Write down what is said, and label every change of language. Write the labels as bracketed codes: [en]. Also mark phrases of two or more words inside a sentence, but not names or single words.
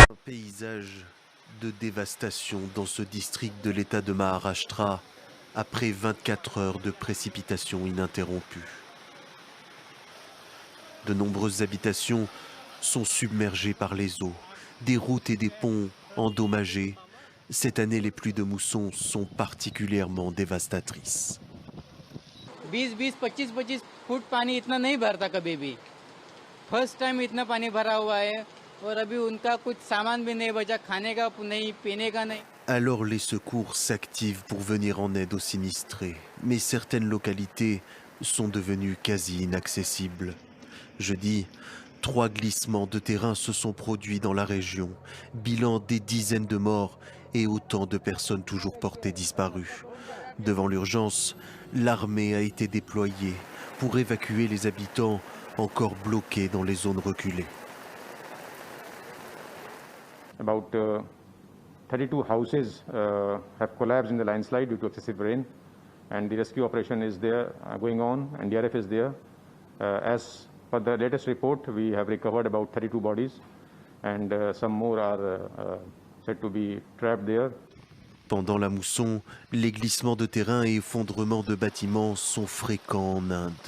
[fr] paysage de dévastation dans ce district de l'État de Maharashtra après 24 heures de précipitations ininterrompues. De nombreuses habitations sont submergées par les eaux, des routes et des ponts endommagés. Cette année, les pluies de mousson sont particulièrement dévastatrices. [hi] 20-20, 25-25 फुट पानी इतना नहीं भरता कभी भी। [en] first time [hi] इतना पानी भरा हुआ है और अभी उनका कुछ सामान भी नहीं बचा, खाने का नहीं, पीने का नहीं। [fr] Alors les secours s'activent pour venir en aide aux sinistrés, mais certaines localités sont devenues quasi inaccessibles. Jeudi, 3 glissements de terrain se sont produits dans la région, bilan des dizaines de morts et autant de personnes toujours portées disparues. Devant l'urgence, l'armée a été déployée pour évacuer les habitants encore bloqués dans les zones reculées. [en] About 32 houses have collapsed in the landslide due to excessive rain, and the rescue operation is there going on, and DRF is there. As per the latest report, we have recovered about 32 bodies, and some more are said to be trapped there. [fr] Pendant la mousson, les glissements de terrain et effondrements de bâtiments sont fréquents en Inde.